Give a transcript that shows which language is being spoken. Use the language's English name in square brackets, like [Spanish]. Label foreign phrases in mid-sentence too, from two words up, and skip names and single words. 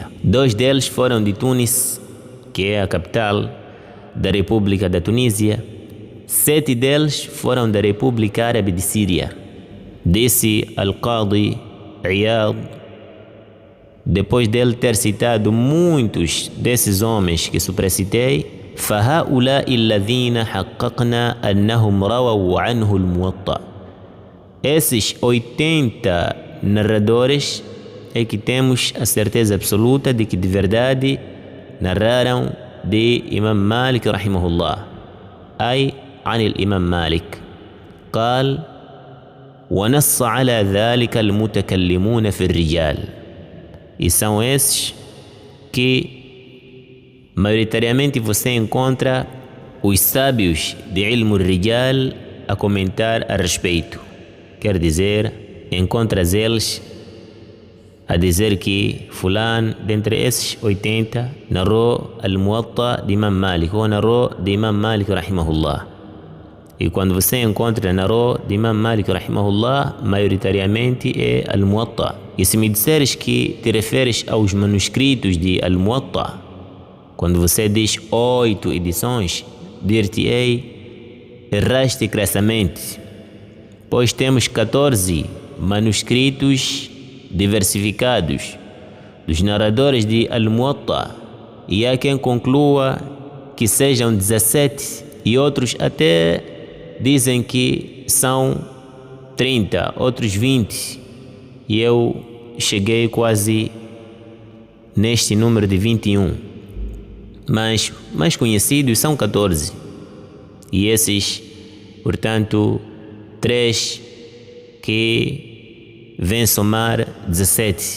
[Portuguese] 2 deles foram de Tunis, que é a capital da República da Tunísia. 7 deles foram da República Árabe de Síria. Disse Al-Qadi Iyad, depois dele ter citado muitos desses homens que supracitei: [Arabic] فَهَؤُلَاءِ الَّذِينَ حَقَّقْنَا أَنَّهُمْ رَوَوْا عَنْهُ الْمُوَطَّأ. [Portuguese] Esses 80 narradores é que temos a certeza absoluta de que de verdade narraram de Imam Malik rahimahullah. [Arabic] أي عن الإمام مالك قال: ونص على ذلك المتكلمون في الرجال. [Portuguese] E são esses que maioritariamente você encontra os sábios de [Arabic] علم الرجال [Portuguese] a comentar a respeito. Quer dizer, encontras eles a dizer que fulano, dentre esses 80, narrou al-Muwatta de Imam Malik, ou narrou de Imam Malik rahimahullah. E quando você encontra narrou de Imam Malik rahimahullah, maioritariamente é al-Muwatta. E se me disseres que te referes aos manuscritos de al-Muwatta, quando você diz 8 edições, dir-te-ei, erraste crassamente, pois temos 14 manuscritos diversificados dos narradores de Al-Muwatta, e há quem conclua que sejam 17, e outros até dizem que são 30, outros 20, e eu cheguei quase neste número de 21, mas mais conhecidos são 14, e esses, portanto, 3 que vêm somar 17.